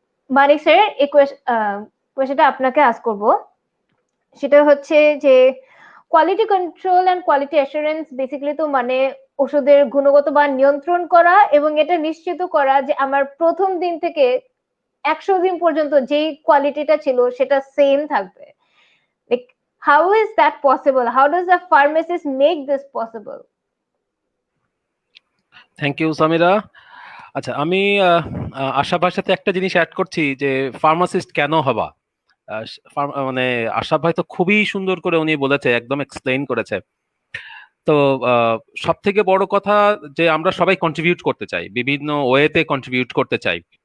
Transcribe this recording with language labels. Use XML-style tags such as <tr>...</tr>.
<bn>মানিক sir, এই কোয়েশ্চনটা আপনাকে ask করব। সেটা হচ্ছে যে quality control and quality assurance basically তো মানে ওষুধের গুণগত মান নিয়ন্ত্রণ করা এবং এটা নিশ্চিত করা যে আমার প্রথম দিন থেকে 100 দিন পর্যন্ত যেই কোয়ালিটিটা ছিল সেটা সেম থাকবে।</bn> <en>Like, how is that possible? How does a pharmacist make this possible? Thank you Samira.</en> <bn>আচ্ছা, আমি আশা ভাইয়ের সাথে একটা জিনিস অ্যাড করছি যে ফার্মাসিস্ট কেন হবা। মানে আশা ভাই তো খুবই সুন্দর করে উনি বলেছে, একদম এক্সপ্লেইন করেছে। তো সব থেকে বড় কথা যে আমরা সবাই কন্ট্রিবিউট করতে চাই, বিভিন্ন ওয়েতে কন্ট্রিবিউট করতে চাই।</bn>